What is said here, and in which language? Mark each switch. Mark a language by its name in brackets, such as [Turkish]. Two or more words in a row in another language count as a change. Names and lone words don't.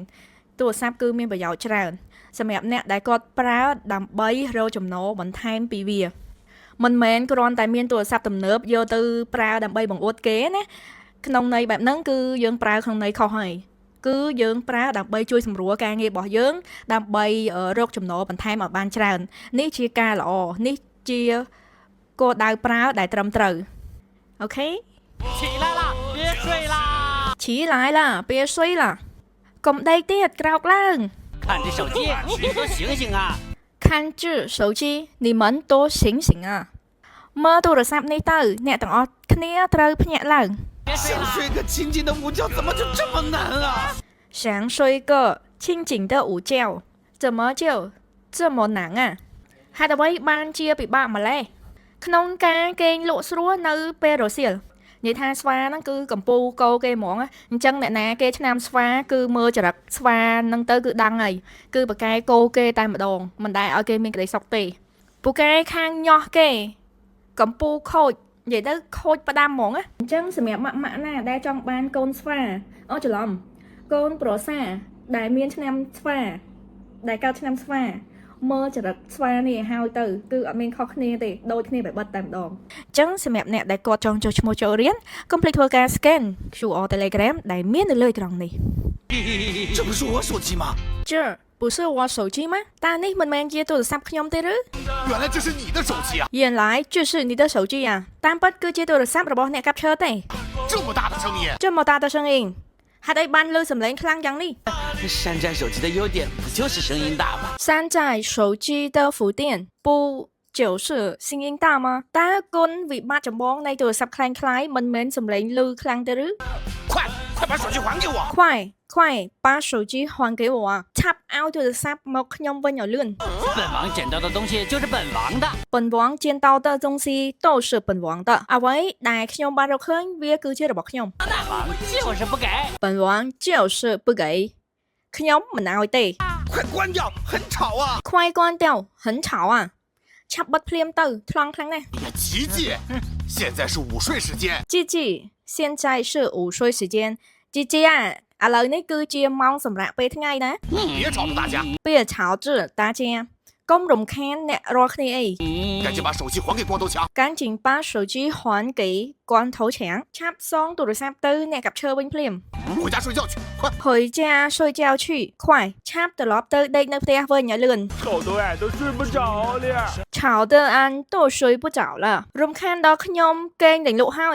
[Khmer] ទូរស័ព្ទគឺមានប្រយោជន៍ច្រើនសម្រាប់អ្នកដែលគាត់ប្រើដើម្បីរកចំណូលបន្ថែមពីវាមិនមែនគ្រាន់តែមានទូរស័ព្ទទំនើបយកទៅប្រើដើម្បីបង្អួតគេណាក្នុងន័យបែបហ្នឹងគឺយើងប្រើក្នុងន័យខុសហើយគឺយើងប្រើដើម្បីជួយសម្រួលការងាររបស់យើងដើម្បីរកចំណូលបន្ថែមឲ្យបានច្រើននេះជាការល្អនេះជាគោលដៅប្រើដែលត្រឹមត្រូវអូខេ [Chinese] 起来了，别睡啦！起来了别睡了 [Khmer] កុំដេកទៀតក្រោកឡើង [Chinese] 看这手机，你多醒醒啊！看这手机你们多醒醒啊 [Khmer] មើលទូរស័ព្ទនេះទៅអ្នកទាំងអស់គ្នាត្រូវភ្ញាក់ឡើង [Chinese] 想睡个清静的午觉，怎么就这么难啊？想睡个清静的午觉怎么就这么难啊 [Khmer] ហេតុអ្វីបានជាពិបាកម្លេះក្នុងការគេងលក់ស្រួលនៅពេលរសៀលនិយាយថាស្វាហ្នឹងគឺ កំពូលកោគេហ្មងអញ្ចឹងអ្នកណាគេឆ្នាំស្វាគឺមើលចរិតស្វាហ្នឹងទៅគឺដឹងហើយគឺបកែកោគេតែ ម្ដងមិនដែលឲ្យគេមានក្តីសុខទេពូកែខាងញាស់គេកំពូលខូចនិយាយទៅខូចផ្ដាំហ្មងអញ្ចឹងសម្រាប់ម៉ាក់ណាដែលចង់បានកូនស្វាអូច្រឡំកូនប្រសាដែលមានឆ្នាំស្វាដែលកើតឆ្នាំស្វាមើលចរិតស្វានេះឲ្យទៅគឺអត់មានខុសគ្នាទេដូចគ្នាបែបបិទតែម្ដងអញ្ចឹងសម្រាប់អ្នកដែលគាត់ចង់ចុះឈ្មោះចូលរៀនកុំភ្លេចធ្វើការ [English] scan QR [Khmer] Telegram ដែលមាននៅលើត្រង់នេះ [Chinese] 这不是我手机吗？这不是我手机吗 [Khmer] តានេះមិនមែនជាទូរស័ព្ទខ្ញុំទេឬ [Chinese] 原来这是你的手机啊！原来就是你的手机啊 [Khmer] តាមពិតគឺជាទូរស័ព្ទរបស់អ្នកកាប់ឈើទេ [Chinese] 这么大的声音！这么大的声音 [Khmer] ហេតុអីបានលើសំឡេងខ្លាំងយ៉ាងនេះ [Chinese] 山寨手机的优点不就是声音大吗？山寨手机的浮电不就是声音大吗 [Khmer] តើគុណវិបត្តិចម្បងនៃទូរស័ព្ទคล้ายៗមិនមែនសំឡេងលឺខ្លាំងទេឬ [Chinese] 快把手机还给我！快把手机还给我 [Khmer] ឆាប់ឲ្យទូរស័ព្ទមកខ្ញុំវិញឲ្យលឿន [Chinese] 本王捡到的东西就是本王的。本王见到的东西都是本王的 [Khmer] អ្វីដែលខ្ញុំបានរកឃើញវាគឺជារបស់ខ្ញុំ [Chinese] 本王就是不给。本王就是不给 [Khmer] ខ្ញុំមិនឲ្យទេ [Chinese] 快关掉，很吵啊！快关掉很吵啊 [Khmer] ឆាប់បិទភ្លាមទៅថ្លង់ខ្លាំងណាស់ [Chinese] 你奇迹！现在是午睡时间。 [Khmer] ជីជី [Chinese] 现在是午睡时间 [Khmer] ជីជីឥឡូវនេះគឺជាម៉ោងសម្រាប់ពេលថ្ងៃណា [Chinese] 别吵了，大家！别吵着大家 [Khmer] កុំរំខានអ្នករាល់គ្នាអី [Chinese] 赶紧把手机还给光头强！赶紧把手机还给光头强 [Khmer] ឆាប់សងទូរស័ព្ទទៅអ្នកកាប់ឈើវិញភ្លាម [Chinese] 回家睡觉去，快！回家睡觉去快 [Khmer] ឆាប់ត្រឡប់ទៅដេកនៅផ្ទះវិញឲ្យលឿន [Chinese] 吵得俺都睡不着了。吵得俺都睡不着了 [Khmer] រំខានដល់ខ្ញុំគេងដេញលក់ហើយ